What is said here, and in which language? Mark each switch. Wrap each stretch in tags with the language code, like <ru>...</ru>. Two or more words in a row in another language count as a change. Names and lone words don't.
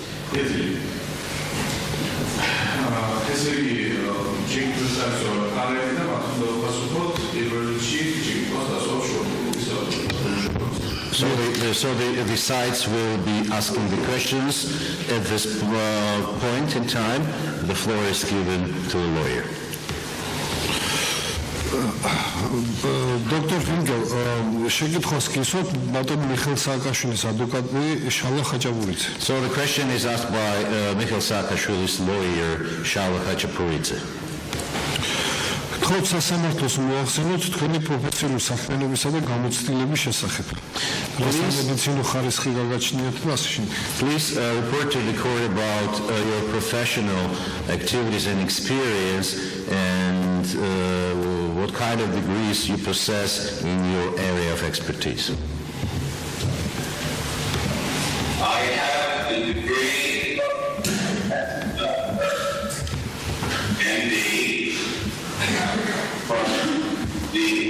<en>So the sides will be asking the questions at this point in time. The floor is given to the lawyer. Dr. Finkel,</en> <ka>შეკითხვას გისვათ ბატონ მიხეილ სააკაშვილის ადვოკატი შალა ხაჭაპურიძე.</ka> <en>So the question is asked by Mikhail Saakashvili's lawyer, Shala Khachapuridzhe.</en> <ka>გთხოვთ სასამართლოს მოახსენოთ თქვენი პროფესიული საქმიანობისა და გამოცდილების შესახებ. სამედიცინო ხარისხი გაგაჩნიათ და ასე.</ka> <en>Please report to the court about your professional activities and experience and what kind of degrees you possess in your area of expertise. I have a degree MD from the</en>